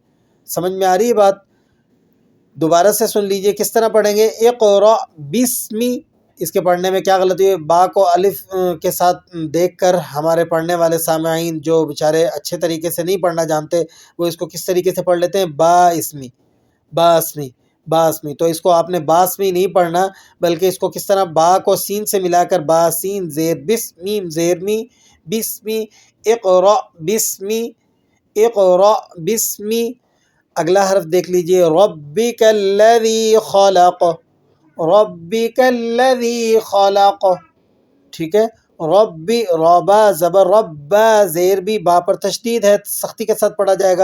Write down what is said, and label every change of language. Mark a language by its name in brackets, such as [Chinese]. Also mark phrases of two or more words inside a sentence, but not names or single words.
[Urdu] سمجھ میں آ رہی ہے بات؟ دوبارہ سے سن لیجئے کس طرح پڑھیں گے۔ [Arabic] اقرأ بسمی، [Urdu] اس کے پڑھنے میں کیا غلطی ہے؟ با کو الف کے ساتھ دیکھ کر ہمارے پڑھنے والے سامعین جو بیچارے اچھے طریقے سے نہیں پڑھنا جانتے، وہ اس کو کس طریقے سے پڑھ لیتے ہیں؟ با اسمی، با اسمی، با اسمی۔ تو اس کو آپ نے با اسمی نہیں پڑھنا، بلکہ اس کو کس طرح؟ با کو سین سے ملا کر با سین زیر بس میم زیر می، [Arabic] بسمی، اقرأ بسمی، اقرأ بسمی۔ [Urdu] اگلا حرف دیکھ لیجئے، [Arabic] ربک الذی خلق، ربک الذی خلق، [Urdu] ٹھیک ہے۔ ربی، ربا زبر ربا زیر بھی، با پر تشدید ہے، سختی کے ساتھ پڑھا جائے گا۔